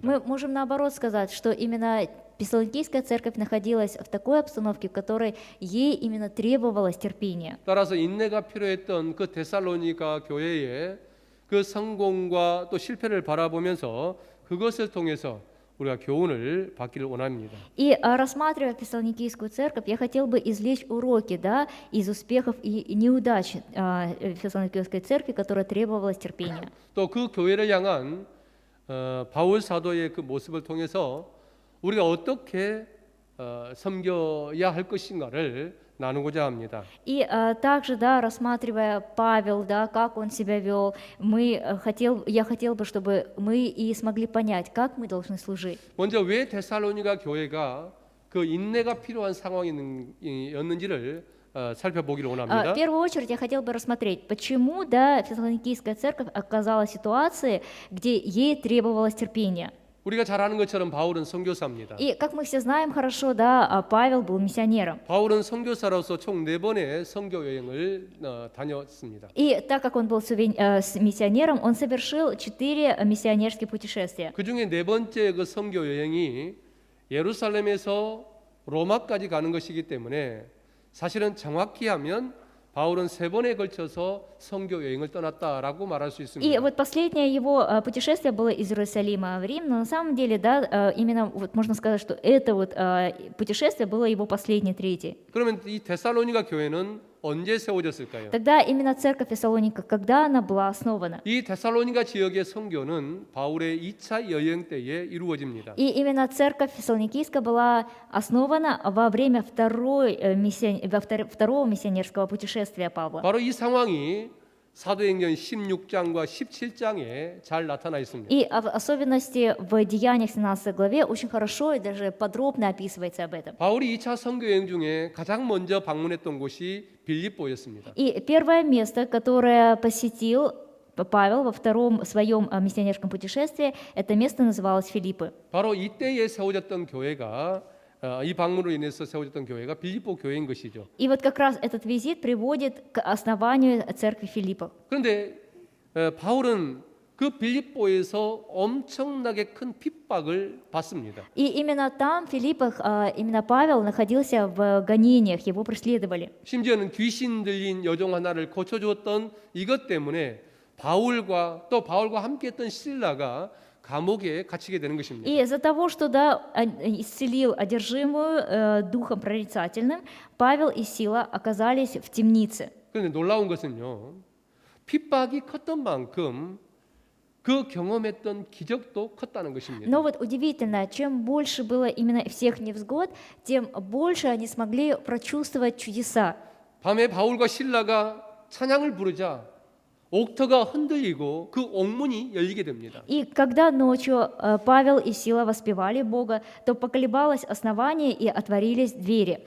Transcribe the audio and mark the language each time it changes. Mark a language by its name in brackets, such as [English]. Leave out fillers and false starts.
[Russian] Мы можем наоборот сказать, что именно Фессалоникийская церковь находилась в такой обстановке, в которой ей именно требовалось терпение. [Korean] 따라서 인내가 필요했던 그 데살로니가 교회의 그 성공과 또 실패를 바라보면서 그것을 통해서 우리가 교훈을 받기를 원합니다. [Russian] И рассматривая Фессалоникийскую церковь, я хотел бы извлечь уроки, да, из успехов и неудач Фессалоникийской церкви, которая требовалась терпения. [Korean] 또 그 교회를 향한 바울 사도의 그 모습을 통해서 우리가 어떻게 섬겨야 할 것인가를 나누고자 합니다. [Russian] И также, да, рассматривая Павел, да, как он себя вел, я хотел бы, чтобы мы и смогли понять, как мы должны служить. [Korean] 먼저 왜 데살로니가 교회가 그 인내가 필요한 상황이었는지를 살펴보기를 원합니다. [Russian] В первую очередь я хотел бы рассмотреть, почему, да, Фессалоникийская церковь оказалась в ситуации, где ей требовалось терпение. [Korean] 우리가 잘 아는 것처럼 바울은 선교사입니다. [Russian] И как мы все знаем хорошо, да, Павел был миссионером. [Korean] 바울은 선교사로서 총 4번의 선교 여행을 다녔습니다. [Russian] И так как он был миссионером, он совершил 4 миссионерских путешествия. [Korean] 그 중에 4번째 그 선교 여행이 예루살렘에서 로마까지 가는 것이기 때문에 사실은 정확히 하면 바울은 3번에 걸쳐서 선교 여행을 떠났다라고 말할 수 [Russian] И [Korean] 있습니다. [Russian] вот последнее его путешествие было из Иерусалима в Рим, но на самом деле, да, именно вот можно сказать, что это вот путешествие было его последнее, третье. [Korean] 그러면 이 데살로니가 교회는 언제 세워졌을까요? [Russian] Тогда именно церковь Фессалоника, когда она была основана? [Korean] 이 데살로니가 지역의 선교는 바울의 2차 여행 때에 이루어집니다. [Russian] И именно церковь Фессалоникийская была основана во время второго миссионерского путешествия Павла. [Korean] 바로 이 상황이 사도행전 16장과 17장에 잘 на타나 있습니다. [Russian] И в особенности в Деяниях 17 главе очень хорошо и даже подробно описывается об этом. [Korean] 바울이 2차 선교 여행 중에 가장 먼저 방문했던 곳이 빌립보였습니다. [Russian] И первое место, которое посетил Павел во втором своем миссионерском путешествии, это место называлось Филиппы. [Korean] 바로 이때에 세워졌던 교회가 이 방문으로 인해서 세워졌던 교회가 빌립보 교회인 것이죠. [Russian] И вот как раз этот визит приводит к основанию церкви Филиппов. [Korean] 그런데 바울은 그 빌립보에서 엄청나게 큰 핍박을 받습니다. [Russian] И именно там, в Филиппах, именно Павел находился в гонениях, его преследовали. [Korean] 심지어는 귀신 들린 여종 하나를 고쳐주었던 이것 때문에 바울과 함께했던 실라가 감옥에 갇히게 되는 것입니다. [Russian] И из-за того, что исцелил одержимую духом прорицательным, Павел и Сила оказались в темнице. [Korean] 그런데 놀라운 것은요, 핍박이 컸던 만큼 그 경험했던 기적도 컸다는 것입니다. [Russian] Но вот удивительно, чем больше было именно всех невзгод, тем больше они смогли прочувствовать чудеса. [Korean] 밤에 바울과 실라가 찬양을 부르자 옥터가 흔들리고 그 옥문이 열리게 됩니다. [Russian] И когда ночью Павел и Сила воспевали Бога, то поколебалось основание и отворились двери.